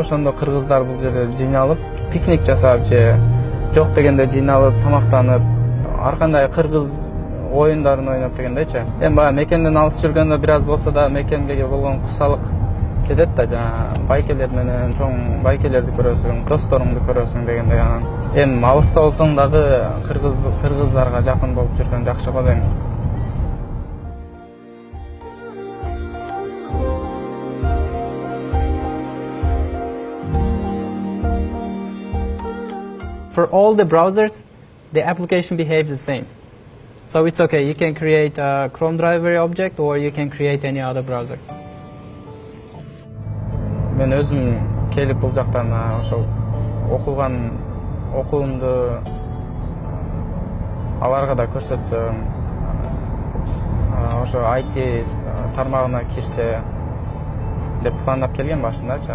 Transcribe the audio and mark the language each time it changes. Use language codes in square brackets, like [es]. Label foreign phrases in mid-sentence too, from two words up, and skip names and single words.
[ky] Ошондо кыргыздар бул жерде жыйналып пикник жасап же жок дегенде жыйналып тамактанып ар кандай кыргыз оюндарын ойноп дегендейчи. Баягы мекенден алыс жүргөндө бир аз болсо да мекенге болгон кусалык кетет да, жана байкелер менен чоң байкелерди көрөсүң, досторуңду көрөсүң дегендей. Анан алыста болсоң дагы кыргыздарга жакын болуп жүргөн жакшы го дейм. [en] For all the browsers, the application behaves the same. So it's okay, you can create a Chrome driver object or you can create any other browser. [ky] Мен өзүм келип бул жактан ошол окуган окуумду аларга да көрсөтсөм, ошо IT тармагына кирсе деп пландап келген башындачы.